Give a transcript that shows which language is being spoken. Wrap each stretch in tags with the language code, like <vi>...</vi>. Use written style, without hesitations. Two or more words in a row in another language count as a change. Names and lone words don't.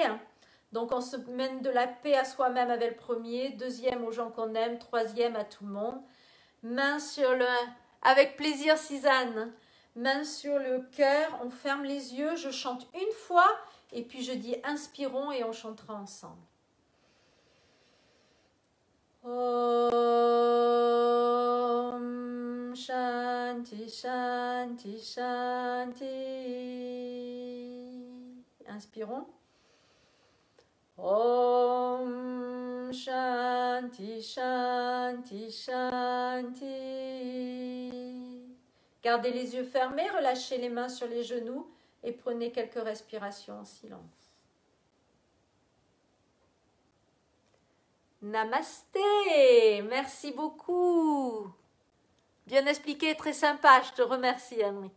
<fr>Donc on se mène de la paix à soi-même avec le premier, deuxième aux gens qu'on aime, troisième à tout le monde. Main sur le... Avec plaisir, Suzanne. Main sur le cœur, on ferme les yeux, je chante une fois et puis je dis inspirons et on chantera ensemble.</fr> <sa>ॐ शान्ति शान्ति शान्ति.</sa> <fr>Inspirons.</fr> <sa>ॐ शान्ति शान्ति शान्ति.</sa> <fr>Gardez les yeux fermés, relâchez les mains sur les genoux et prenez quelques respirations en silence. Namasté, merci beaucoup. Bien expliqué, très sympa, je te remercie Enrique.</fr>